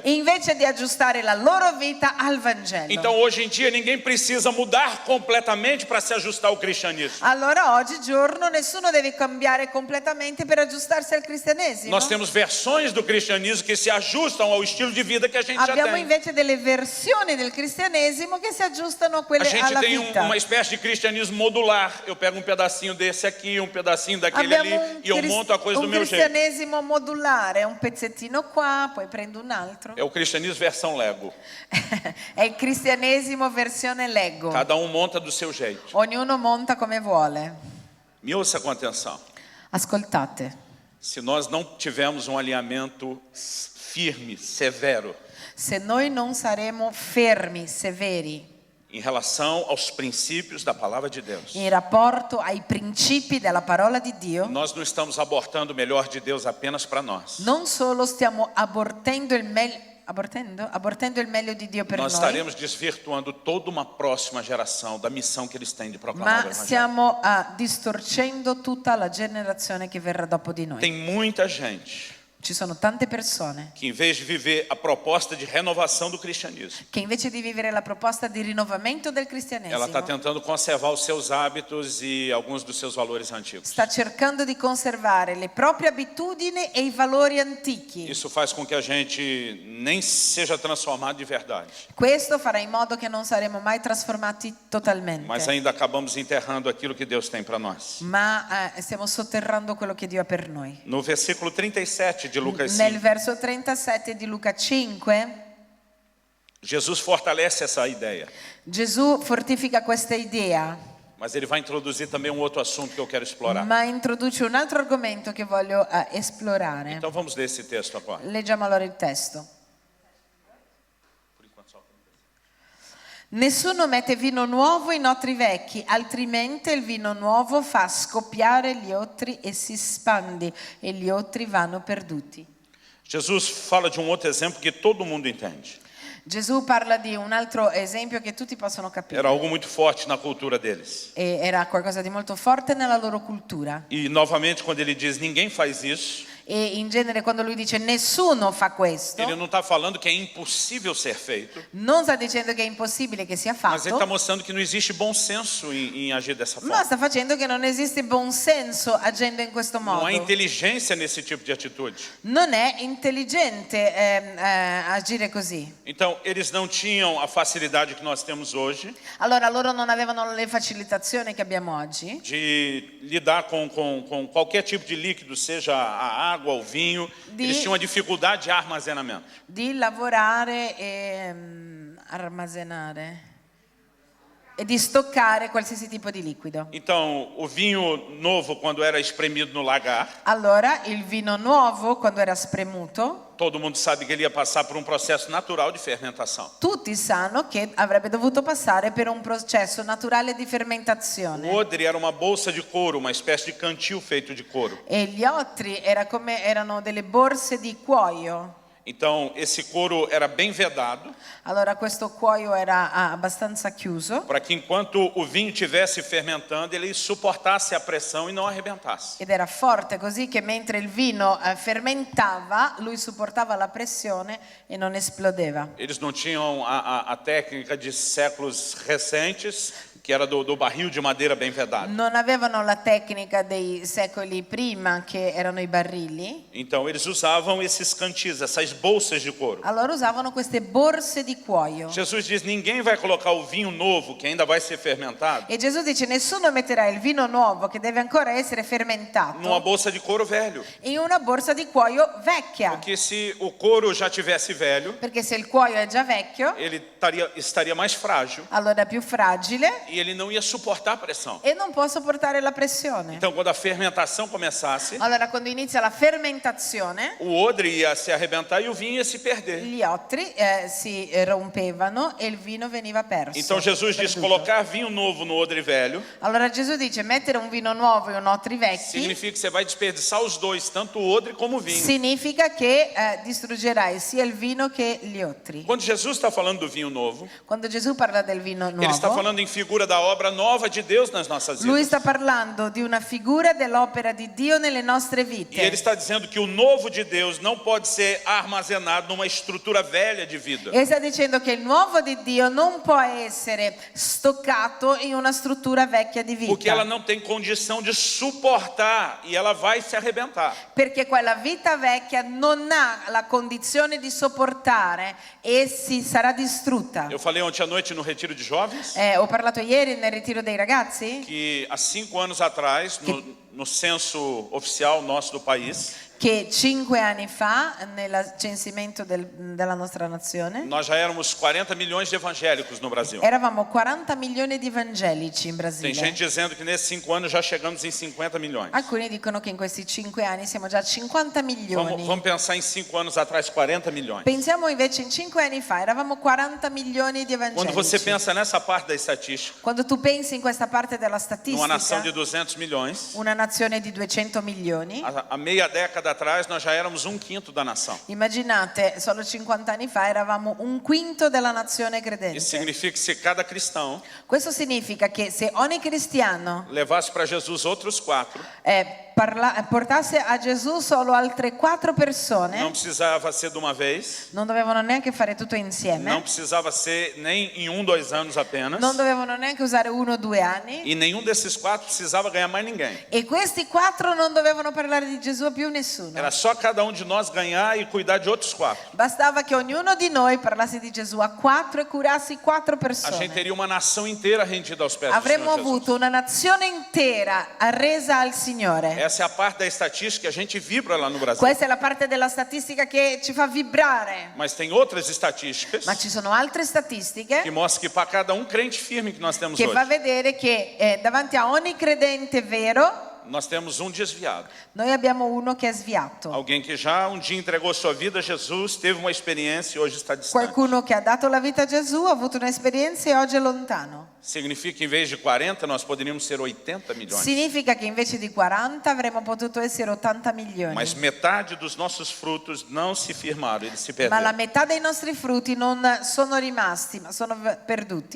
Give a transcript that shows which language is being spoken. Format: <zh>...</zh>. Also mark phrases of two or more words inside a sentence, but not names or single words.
<it>Invece di aggiustare la loro vita al Vangelo.</it> <pt>Então hoje em dia ninguém precisa mudar completamente para se ajustar ao cristianismo.</pt> <it>Allora oggigiorno nessuno deve cambiare completamente per aggiustarsi al cristianesimo.</it> <pt>Nós temos versões do cristianismo que se ajustam ao estilo de vida que a gente já</pt> <it>Abbiamo</it> <pt>tem.</pt> <it>invece delle versioni del cristianesimo che si aggiustano a</it> <pt>A</pt> <it>quelle</it> <pt>gente</pt> <it>alla</it> <pt>tem</pt> <it>vita.</it> <pt>uma espécie de cristianismo modular. Eu pego um pedacinho desse aqui, um pedacinho daquele ali e eu monto a coisa do meu jeito.</pt> <it>cristianesimo modulare, un pezzettino qua, poi prendo un altro.</it> <pt>É o cristianismo versão Lego.</pt> <it>È il cristianesimo versione Lego.</it> <pt>Cada um monta do seu jeito.</pt> <it>Ognuno monta come vuole.</it> <pt>Me ouça com atenção.</pt> <it>Ascoltate,</it> <pt>Se nós não tivermos um alinhamento firme, severo,</pt> <it>se noi non saremo fermi, severi,</it> <pt>em relação aos princípios da palavra de Deus,</pt> <it>in rapporto ai principi della parola di Dio,</it> <pt>nós não estamos abortando o melhor de Deus apenas para nós.</pt> <it>non solo stiamo abortendo il meglio di Dio per</it> <pt>Nós</pt> <it>noi,</it> <pt>estaremos desvirtuando toda uma próxima geração da missão que eles têm de proclamar o</pt> <it>ma</it> <pt>evangelho.</pt> <it>stiamo distorcendo tutta la generazione che verrà dopo di noi.</it> <pt>Tem muita gente</pt> <it>Ci sono tante persone</it> <pt>que, em vez de viver a proposta de renovação do cristianismo,</pt> <it>che invece di vivere la proposta di rinnovamento del</it> <pt>ela</pt> <it>cristianesimo</it> <pt>está tentando conservar os seus hábitos e alguns dos seus valores antigos.</pt> <it>sta cercando di conservare le proprie abitudini e i valori antichi.</it> <pt>Isso faz com que a gente nem seja transformado de verdade,</pt> <it>Questo farà in modo che non saremo mai trasformati totalmente,</it> <pt>mas ainda acabamos enterrando aquilo que Deus tem para nós.</pt> <it>ma stiamo sotterrando quello che Dio ha per noi.</it> <pt>No versículo 37 de Lucas</pt> <it>Nel 5, verso 37 di Luca 5,</it> <pt>Jesus fortalece essa ideia,</pt> <it>Gesù fortifica questa idea,</it> <pt>mas ele vai introduzir também um outro assunto que eu quero explorar.</pt> <it>ma introduce un altro argomento che voglio esplorare.</it> <pt>Então vamos ler esse texto agora.</pt> <it>Leggiamo allora il testo. Nessuno mette vino nuovo in otri vecchi, altrimenti il vino nuovo fa scoppiare gli otri e si spande e gli otri vanno perduti.</it> <pt>Jesus fala de um outro exemplo que todo mundo entende.</pt> <it>Gesù parla di un altro esempio che tutti possono capire.</it> <pt>Era algo muito forte na cultura deles.</pt> <it>E era qualcosa di molto forte nella loro cultura.</it> <pt>E novamente, quando ele diz ninguém faz isso,</pt> <it>E in genere quando lui dice nessuno fa questo,</it> <pt>ele não está falando que é impossível ser feito,</pt> <it>non sta dicendo che è impossibile che sia</it> <pt>mas ele está</pt> <it>fatto,</it> <pt>mostrando que não existe bom senso em agir dessa</pt> <it>ma</it> <pt>forma.</pt> <it>sta facendo che non esiste buon senso agendo in questo</it> <pt>Não</pt> <it>modo.</it> <pt>há inteligência nesse tipo de atitude.</pt> <it>Non è intelligente agire così.</it> <pt>Então, eles não tinham a facilidade que nós temos hoje</pt> <it>Allora loro non avevano le facilitazioni che abbiamo oggi</it> <pt>de lidar com qualquer tipo de líquido, seja a água, o vinho. Eles tinham uma dificuldade de armazenamento.</pt> <it>di lavorare e armazenare. e di stoccare qualsiasi tipo di liquido.</it> <pt>Então, o vinho novo, quando era espremido no lagar,</pt> <it>Allora, il vino nuovo, quando era spremuto,</it> <pt>todo mundo sabe que ele ia passar por um processo natural de fermentação.</pt> <it>tutti sanno che avrebbe dovuto passare per un processo naturale di</it> <pt>O</pt> <it>fermentazione.</it> <pt>odre era uma bolsa de couro, uma espécie de cantil feito de couro.</pt> <it>E gli ottri erano delle borse di cuoio.</it> <pt>Então, esse couro era bem vedado,</pt> <it>Allora questo cuoio era abbastanza chiuso</it> <pt>para que enquanto o vinho estivesse fermentando, ele suportasse a pressão e não arrebentasse.</pt> <it>ed era forte così che mentre il vino fermentava, lui supportava la pressione e non esplodeva.</it> <pt>Eles não tinham a técnica de séculos recentes, que era do barril de madeira bem vedado.</pt> <it>Non avevano la tecnica dei secoli prima, che erano i barili.</it> <pt>Então, eles usavam esses cantis, essas bolsas de couro.</pt> <it>Allora usavano queste borse di cuoio.</it> <pt>Jesus diz: ninguém vai colocar o vinho novo, que ainda vai ser fermentado,</pt> <it>E Gesù dice: nessuno metterà il vino nuovo, che deve ancora essere</it> <pt>numa</pt> <it>fermentato,</it> <pt>bolsa de couro velho.</pt> <it>in una borsa di cuoio vecchia.</it> <pt>Porque se o couro já tivesse velho,</pt> <it>Perché se il cuoio è già vecchio,</it> <pt>ele estaria mais frágil</pt> <it>allora è più fragile</it> <pt>e ele não ia suportar a pressão.</pt> <it>e non può sopportare la pressione.</it> <pt>Então, quando a fermentação começasse,</pt> <it>Allora quando inizia la fermentazione,</it> <pt>o odre ia se arrebentar e o vinho ia se perder.</pt> <it>gli ottri si rompevano e il vino veniva perso.</it> <pt>Então, Jesus diz:</pt> <it>perduto.</it> <pt>colocar vinho novo no odre velho</pt> <it>Allora Gesù dice: mettere un vino nuovo in un ottri vecchi</it> <pt>significa que você vai desperdiçar os dois, tanto o odre como o vinho.</pt> <it>significa che distruggerai sia il vino che gli ottri.</it> <pt>Quando Jesus está falando do vinho novo,</pt> <it>Quando Gesù parla del vino</it> <pt>ele está</pt> <it>nuovo,</it> <pt>falando em figura da obra nova de Deus nas nossas</pt> <it>lui</it> <pt>vidas.</pt> <it>sta parlando di una figura dell'opera di Dio nelle nostre</it> <pt>E ele</pt> <it>vite.</it> <pt>está dizendo que o novo de Deus não pode ser armazenado numa estrutura velha de vida.</pt> <it>E sta dicendo che il nuovo di Dio non può essere stoccato in una struttura vecchia di</it> <pt>Porque ela</pt> <it>vita,</it> <pt>não tem condição de suportar e ela vai se arrebentar.</pt> <it>perché quella vita vecchia non ha la condizione di sopportare e si sarà distrutta.</it> <pt>Eu falei ontem à noite no retiro de jovens</pt> <it>Ho parlato ieri nel ritiro dei ragazzi</it> <pt>que há 5 anos atrás, no censo oficial nosso do país,</pt> <it>che 5 anni fa, nel censimento della nostra nazione,</it> <pt>nós já éramos 40 milhões de evangélicos no Brasil.</pt> <it>eravamo 40 milioni di evangelici in</it> <pt>Tem</pt> <it>Brasile.</it> <pt>gente dizendo que nesses 5 anos já chegamos em 50 milhões.</pt> <it>Alcuni dicono che in questi 5 anni siamo già a 50 milioni.</it> <pt>Vamos pensar em 5 anos atrás, 40 milhões.</pt> <it>Pensiamo invece in 5 anni fa eravamo 40 milioni di</it> <pt>Quando você</pt> <it>evangelici.</it> <pt>pensa nessa parte da estatística,</pt> <it>Quando tu pensi in questa parte della</it> <pt>numa nação de</pt> <it>statistica,</it> <pt>200 milhões,</pt> <it>una nazione di 200 milioni,</it> <pt>há meia década atrás nós já éramos 1/5 da nação.</pt> <it>immaginate, solo 50 anni fa eravamo 1/5 della nazione</it> <pt>Isso</pt> <it>credente.</it> <pt>significa que se cada cristão</pt> <it>Questo significa che se ogni cristiano</it> <pt>levasse para Jesus outros 4,</pt> <it>portasse a Gesù solo altre 4</it> <pt>não</pt> <it>persone,</it> <pt>precisava ser de uma vez,</pt> <it>non dovevano neanche fare tutto</it> <pt>não</pt> <it>insieme,</it> <pt>precisava ser nem em 1, 2 anos apenas,</pt> <it>non dovevano neanche usare 1 o 2 anni,</it> <pt>e nenhum desses 4 precisava ganhar mais ninguém.</pt> <it>e questi 4 non dovevano parlare di Gesù a più nessuno.</it> <pt>Era só cada um de nós ganhar e cuidar de outros 4.</pt> <it>Bastava che ognuno di noi parlasse di Gesù a 4 e curassi 4</it> <pt>A gente</pt> <it>persone.</it> <pt>teria uma nação inteira rendida aos pés do</pt> <it>Avremmo</it> <pt>Senhor Jesus.</pt> <it>avuto una nazione intera arresa al Signore.</it> <pt>Essa é a parte da estatística que a gente vibra lá no Brasil.</pt> <it>Questa è la parte della statistica che ci fa vibrare.</it> <pt>Mas tem outras estatísticas</pt> <it>Ma ci sono altre statistiche</it> <pt>que mostram que para cada um crente firme que nós temos</pt> <it>che fa</it> <pt>hoje,</pt> <it>vedere che davanti a ogni credente vero</it> <pt>nós temos um desviado.</pt> <it>noi abbiamo uno che è sviato.</it> <pt>Alguém que já um dia entregou sua vida a Jesus, teve uma experiência e hoje está distante.</pt> <it>Qualcuno che ha dato la vita a Gesù, ha avuto un'esperienza e oggi è lontano.</it> <pt>Significa que em vez de 40, nós poderíamos ser 80 milhões.</pt> <it>Significa che invece di 40 avremmo potuto essere 80 milioni.</it> <pt>Mas metade dos nossos frutos não se firmaram, eles se</pt> <it>Ma la</it> <pt>perderam.</pt> <it>metà dei nostri frutti non sono rimasti, ma sono perduti.</it>